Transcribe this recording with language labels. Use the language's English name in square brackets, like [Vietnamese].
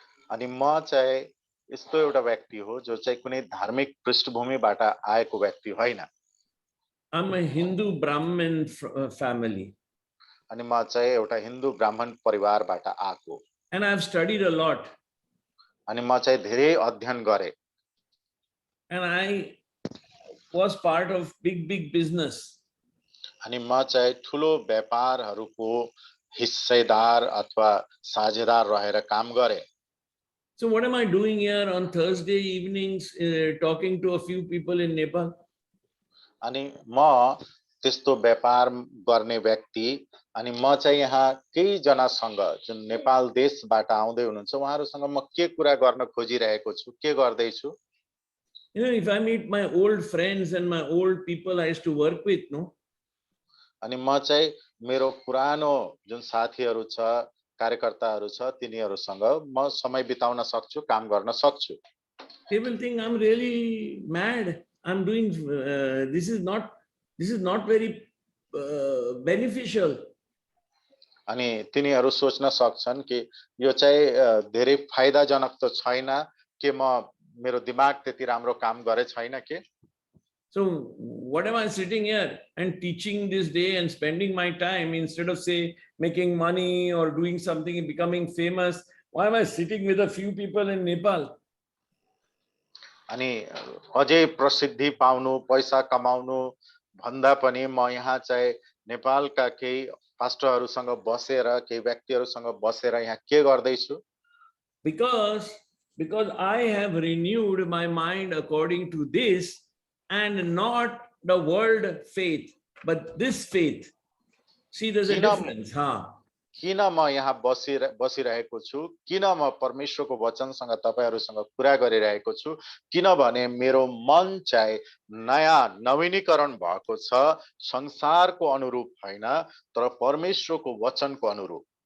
[Nepali] अनि म चाहिँ यस्तो एउटा व्यक्ति हो जो चाहिँ कुनै धार्मिक पृष्ठभूमिबाट आएको व्यक्ति होइन। [English] I'm a Hindu Brahmin family. [Nepali] अनि म चाहिँ एउटा हिन्दू ब्राह्मण परिवारबाट आएको। [English] And I've studied a lot. [Nepali] अनि म चाहिँ धेरै अध्ययन गरे। [English] And I was part of big business. [Nepali] अनि म चाहिँ ठुलो व्यापारहरूको हिस्सेदार अथवा साझेदार रहेर काम गरे। [English] So what am I doing here on Thursday evenings talking to a few people in Nepal? [Nepali] अनि म त्यस्तो व्यापार गर्ने व्यक्ति अनि म चाहिँ यहाँ केही जनासँग जुन नेपाल देशबाट आउँदै हुनुहुन्छ उहाँहरुसँग म के कुरा गर्न खोजिरहेको छु के गर्दै छु। [English] If I meet my old friends and my old people I used to work with, no? [Nepali] अनि म चाहिँ मेरो पुरानो जुन साथीहरु छ कार्यकर्ताहरु छ तिनीहरुसँग म समय बिताउन सक्छु काम गर्न सक्छु। [English] They will think I'm really mad. I'm doing this is not very beneficial. [Nepali] अनि तिनीहरु सोच्न सक्छन् कि यो चाहिँ धेरै फाइदाजनक त छैन के म मेरो दिमाग त्यति राम्रो काम गरे छैन के। [English] So what am I sitting here and teaching this day and spending my time instead of say making money or doing something and becoming famous? Why am I sitting with a few people in Nepal? [Nepali] अनि अझै प्रसिद्धि पाउनु पैसा कमाउनु भन्दा पनि म यहाँ चाहिँ नेपालका केही पास्टरहरूसँग बसेर केही व्यक्तिहरूसँग बसेर यहाँ के गर्दैछु [English] Because I have renewed my mind according to this and not the world faith, but this faith. See, there's a difference. [Nepali] किन म यहाँ बसिरहेको छु, किन म परमेश्वरको वचनसँग तपाईहरुसँग कुरा गरिरहेको छु, किनभने मेरो मन चाहिँ नयाँ नवीनीकरण भएको छ, संसारको अनुरूप हैन तर परमेश्वरको वचनको अनुरूप.